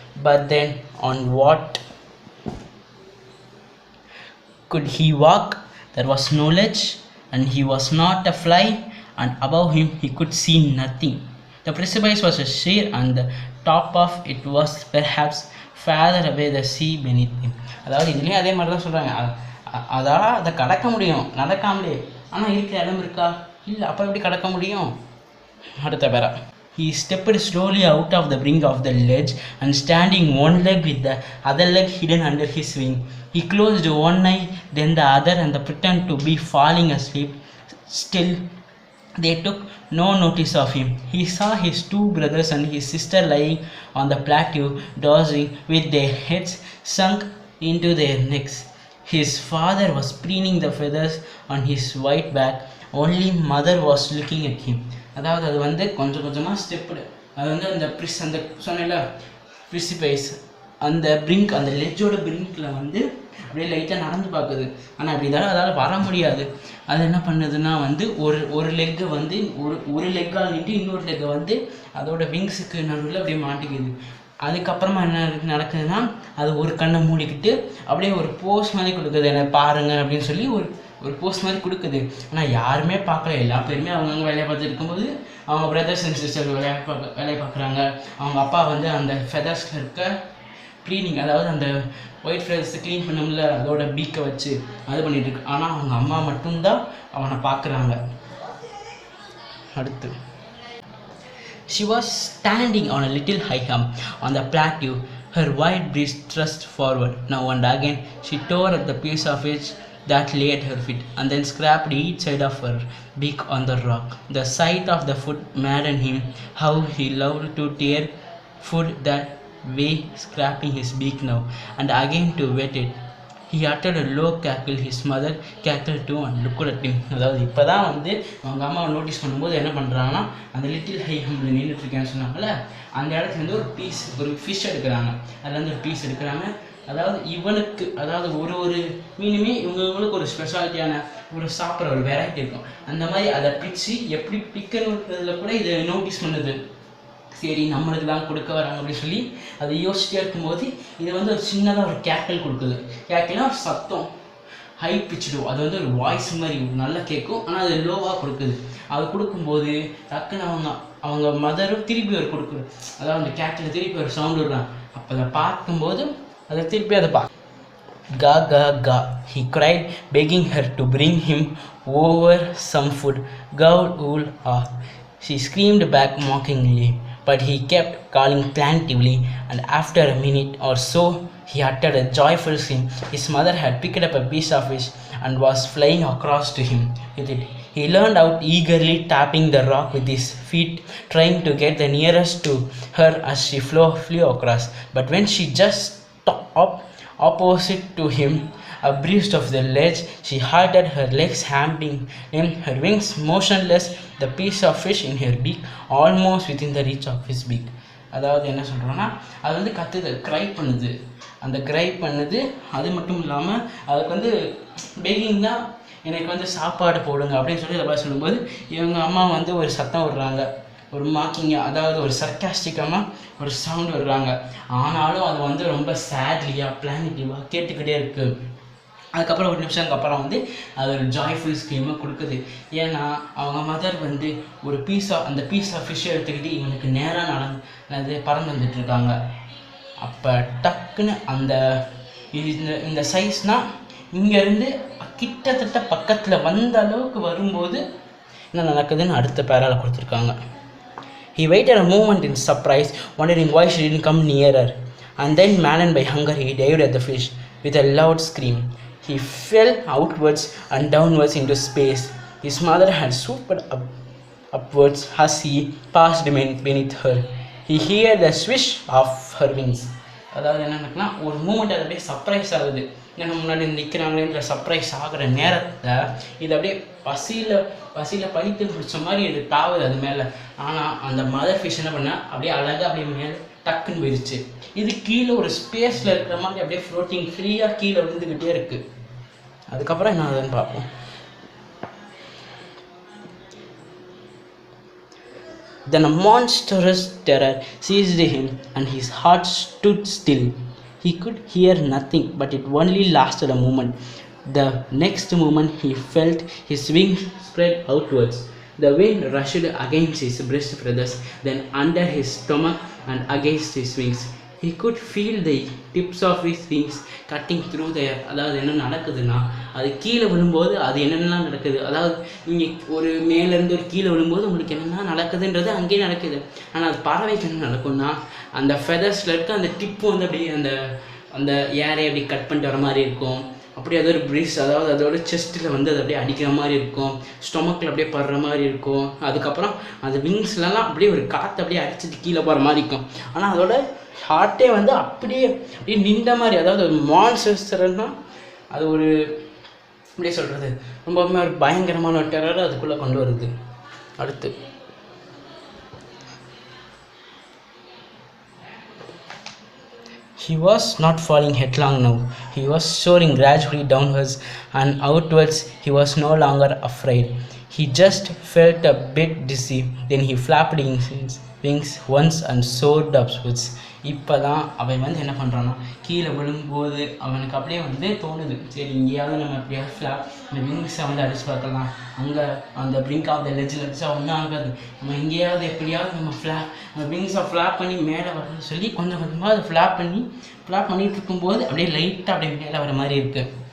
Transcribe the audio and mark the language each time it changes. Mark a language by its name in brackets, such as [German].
[English] But then on what could he walk? There was no ledge, and he was not a fly, and above him he could see nothing. The precipice was sheer, and the top of it was perhaps farther away the sea beneath him. [Tamil] அதாவது இதுலேயும் அதே மாதிரி தான் சொல்கிறாங்க. அதான் அதை கடக்க முடியும் நடக்காமலே, ஆனால் இருக்கிற இடம் இருக்கா? இல்லை. அப்போ எப்படி கடக்க முடியும்? அடுத்த பேரா. [English] He stepped slowly out of the brink of the ledge and standing one leg with the other leg hidden under his wing. He closed one eye, then the other, and pretended to be falling asleep. Still, they took no notice of him. He saw his two brothers and his sister lying on the plateau, dozing with their heads sunk into their necks. His father was preening the feathers on his white back. Only mother was looking at him. [Tamil] அதாவது அது வந்து கொஞ்சம் கொஞ்சமாக ஸ்டெப்புடு. அது வந்து அந்த அந்த சொன்னல ப்ரிசிபைஸ், அந்த பிரிங்க், அந்த லெஜ்ஜோட பிரிங்கில் வந்து அப்படியே லைட்டாக நடந்து பார்க்குது. ஆனால் அப்படி இருந்தாலும் அதால் வர முடியாது. அது என்ன பண்ணுதுன்னா வந்து ஒரு லெக்கை வந்து ஒரு லெக்கால் நின்று இன்னொரு லெக்கை வந்து அதோட விங்ஸுக்கு நடுவில் அப்படியே மாட்டிக்குது. அதுக்கப்புறமா என்ன நடக்குதுன்னா அது ஒரு கண்ணை மூடிக்கிட்டு அப்படியே ஒரு போஸ் மாதிரி கொடுக்குது, என்ன பாருங்க அப்படின்னு சொல்லி ஒரு போஸ்ட் மாதிரி கொடுக்குது. ஆனால் யாருமே பார்க்கல. எல்லா பேருமே அவங்கவுங்க வேலையை பார்த்துட்டு இருக்கும்போது அவங்க பிரதர்ஸ் அண்ட் சிஸ்டர் வேலையை பார்க்குறாங்க. அவங்க அப்பா வந்து அந்த ஃபெதர்ஸில் இருக்க க்ளீனிங், அதாவது அந்த ஒயிட் ஃபெதர்ஸை க்ளீன் பண்ணமுல அதோட பீக்கை வச்சு அது பண்ணிகிட்ருக்கு. ஆனால் அவங்க அம்மா மட்டும்தான் அவனை பார்க்குறாங்க. அடுத்து [English] she was standing on a little high hump on the plateau, her wide breast thrust forward. Now and again she tore at the piece of edge that lay at her feet, and then scraped each side of her beak on the rock. The sight of the foot maddened him. How he loved to tear food that way, scraping his beak now and again to wet it. He uttered a low cackle. His mother cackled too and looked at him. [Tamil] அதாவது இப்போ தான் வந்து அவங்க அம்மாவை notice பண்ணும்போது என்ன பண்ணுறாங்கன்னா, அந்த லிட்டில் ஹை ஹம்பில் நின்றுட்டுருக்கேன்னு சொன்னாங்கல்ல, அந்த இடத்துல வந்து ஒரு ஃபிஷ் எடுக்கிறாங்க. அதில் வந்து ஒரு பீஸ் எடுக்கிறாங்க. அதாவது இவனுக்கு, அதாவது ஒரு மீனுமே இவங்களுக்கு ஒரு ஸ்பெஷாலிட்டியான ஒரு சாப்பிட்ற ஒரு வெரைட்டி இருக்கும். அந்த மாதிரி அதை பிச்சு எப்படி பிக்கணுன்றதுல கூட இதை நோட்டீஸ் பண்ணுது. சரி நம்மளுக்கு தான் கொடுக்க வராங்க அப்படின்னு சொல்லி அதை யோசிச்சுட்டே இருக்கும்போது இது வந்து ஒரு சின்னதாக ஒரு கேக்கல் கொடுக்குது. கேக்கல்னா சத்தம், ஹை பிச்சுடு, அது வந்து ஒரு வாய்ஸ் மாதிரி நல்லா கேட்கும். ஆனால் அது லோவாக கொடுக்குது. அது கொடுக்கும்போது டக்குன்னு அவங்க மதரும் திருப்பி ஒரு கொடுக்குது. அதாவது அந்த கேக்கில் திருப்பி ஒரு சவுண்டு விடுறாங்க. அப்போ அதை பார்க்கும்போது அதை திருப்பி அதை [English] Ga ga ga, he cried, begging her to bring him over some food. Gaul ul ah, she screamed back mockingly, but he kept calling plaintively, and after a minute or so he uttered a joyful scream. His mother had picked up a piece of fish and was flying across to him with it. He leaned out eagerly, tapping the rock with his feet, trying to get the nearest to her as she flew across. But when she just stopped opposite to him, abreast of the ledge, she halted, her legs hanging in, her wings motionless, the piece of fish in her beak almost within the reach of his beak. [Tamil] அதாவது என்ன சொல்கிறோன்னா, அது வந்து கத்துது, cry பண்ணுது. அந்த cry பண்ணுது. அது மட்டும் இல்லாமல் அதுக்கு வந்து பேக்கிங் தான், எனக்கு வந்து சாப்பாடு போடுங்க அப்படின்னு சொல்லி அதை சொல்லும்போது இவங்க அம்மா வந்து ஒரு சத்தம் விடுறாங்க, ஒரு மாக்கிங்காக, அதாவது ஒரு சர்க்காஸ்டிக்கமாக ஒரு சவுண்ட் விடுறாங்க. ஆனாலும் அது வந்து ரொம்ப சேட்லியாக பிளானிட்டிவாக கேட்டுக்கிட்டே இருக்குது. அதுக்கப்புறம் ஒரு நிமிஷத்துக்கு அப்புறம் வந்து அது ஒரு ஜாய்ஃபுல் ஸ்க்ரீமாக கொடுக்குது. ஏன்னா அவங்க மதர் வந்து ஒரு அந்த பீஸ் ஆஃப் ஃபிஷ்ஷை எடுத்துக்கிட்டு இவனுக்கு நேராக பறந்து வந்துட்டுருக்காங்க. அப்போ டக்குன்னு அந்த இந்த சைஸ்னால் இங்கேருந்து கிட்டத்தட்ட பக்கத்தில் வந்த அளவுக்கு வரும்போது என்ன நடக்குதுன்னு அடுத்த பேரால் கொடுத்துருக்காங்க. [English] He waited a moment in surprise, wondering why she didn't come nearer, and then, maddened by hunger, he dived at the fish. With a loud scream, he fell outwards and downwards into space. His mother had swooped upwards as he passed beneath her. He heard the swish of her wings. [Tamil] அதாவது என்னன்னா ஒரு moment அது அப்படியே surprise ஆகுது. ஏன்னா முன்னாடி நிற்கிறாங்களேன்ற surprise ஆகிற நேரத்தில் இது அப்படியே பசியில் பழித்து பிடிச்ச மாதிரி இது தாவுது அது மேலே. ஆனால் அந்த மதர் ஃபிஷ் என்ன பண்ணால் அப்படியே அழகாக அப்படியே மேலே டக்குன்னு போயிடுச்சு. இது கீழே ஒரு ஸ்பேஸில் இருக்கிற மாதிரி அப்படியே ஃப்ளோட்டிங் ஃப்ரீயாக கீழே விழுந்துக்கிட்டே இருக்குது. அதுக்கப்புறம் என்ன ஆகுதுன்னு பார்ப்போம். Then a monstrous terror seized him and his heart stood still. He could hear nothing, but it only lasted a moment. The next moment he felt his wings spread outwards. The wind rushed against his breast feathers, then under his stomach and against his wings. He could feel the tips of his wings cutting through the air. அதாவது என்ன நடக்குதுன்னா, அது கீழே விழும்போது அது என்னென்னலாம் நடக்குது, அதாவது நீங்கள் ஒரு மேலேருந்து ஒரு கீழே விழும்போது உங்களுக்கு என்னென்ன நடக்குதுன்றது அங்கேயே நடக்குது. ஆனால் அது பறவைக்கு என்ன நடக்கும்னா, அந்த ஃபெதர்ஸில் இருக்க அந்த டிப்பு வந்து அப்படியே அந்த அந்த ஏரை அப்படி கட் பண்ணிட்டு வர மாதிரி இருக்கும். அப்படியே அது ஒரு ப்ரீஸ், அதாவது அதோட செஸ்ட்டில் வந்து அது அப்படியே அடிக்கிற மாதிரி இருக்கும், ஸ்டொமக்கில் அப்படியே படுற மாதிரி இருக்கும். அதுக்கப்புறம் அந்த விங்ஸ்லலாம் அப்படியே ஒரு காற்று அப்படியே அடிச்சுட்டு கீழே போகிற மாதிரி இருக்கும். ஆனால் அதோட ஹார்ட்டே வந்து அப்படியே அப்படியே நின்ற மாதிரி, அதாவது ஒரு மான்ஸ்டர்னா அது ஒரு அப்படியே சொல்கிறது ரொம்பவுமே ஒரு பயங்கரமான ஒரு டெரரை அதுக்குள்ளே கொண்டு வருது. அடுத்து [English] he was not falling headlong now. He was soaring gradually downwards and outwards. He was no longer afraid. He just felt a bit dizzy. Then he flapped his wings once and soared upwards. [Tamil] இப்போ தான் அவன் வந்து என்ன பண்ணுறான்னா, கீழே விழும்போது அவனுக்கு அப்படியே வந்து தோணுது, சரி இங்கேயாவது நம்ம எப்படியாவது ஃப்ளாப் இந்த விங்ஸை வந்து அடிச்சு பார்க்கலாம், அங்கே அந்த பிரிங்க் ஆஃப் த லெஜில் அடிச்சா ஒன்றும் ஆகாது, நம்ம எங்கேயாவது எப்படியாவது நம்ம அந்த விங்ஸை ஃப்ளாப் பண்ணி மேலே வரணும்னு சொல்லி கொஞ்சம் கொஞ்சமாக அதை ஃப்ளாப் பண்ணிகிட்டு இருக்கும்போது அப்படியே லைட்டாக அப்படியே மேலே வர மாதிரி இருக்குது.